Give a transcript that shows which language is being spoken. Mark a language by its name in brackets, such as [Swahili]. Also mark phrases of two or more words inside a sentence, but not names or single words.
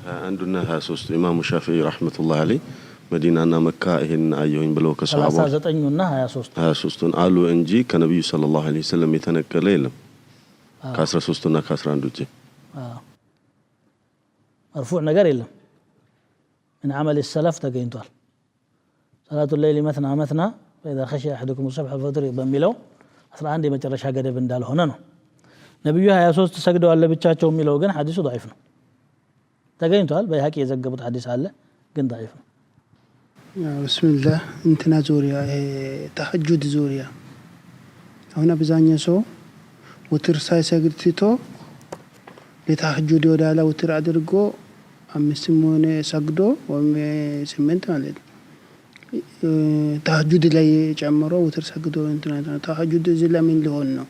[Amharic] አንዱና 23 ኢማሙ ሻፊዒ [Arabic] رحمة الله عليه [Amharic] መዲናና መካ ይሄን አየሁኝ ብለው ከሰሃቦች 39ና 23ን አሉ እንጂ ከነብዩ [Arabic] صلى الله عليه وسلم [Amharic] የተነገረ የለም ከ13ና ከ11 ውጪ مرفوع ነገር የለም [Arabic] من عمل السلف [Amharic] ተገኝቷል [Arabic] صلاة الليل مثنى مثنى فإذا خشي أحدكم الصبح الفجر [Amharic] በሚለው 11 የመጨረሻ ገደብ እንዳልሆነ ነው ነብዩ 23 ሰግደዋል ለብቻቸው የሚለው ግን ሐዲሱ ضعيف ነው ተገኝቷል በይሐቂ የዘገቡት ሐዲስ አለ ግን ضعيف ነው [Arabic] بسم الله [Amharic] እንትና ዙሪያ ተሐጁድ ዙሪያ አሁን አብዛኛው ሰው ውትር ሳይሰግድ ትቶ ለተሐጁድ ወዳላ ውትር አድርጎ 5 ሆነ ሰግዶ ወይም 8 ማለት ተሐጁድ ላይ ጨምሮ ውትር ሰግዶ እንትና ተሐጁድ እዚህ ለምን ሊሆን ነው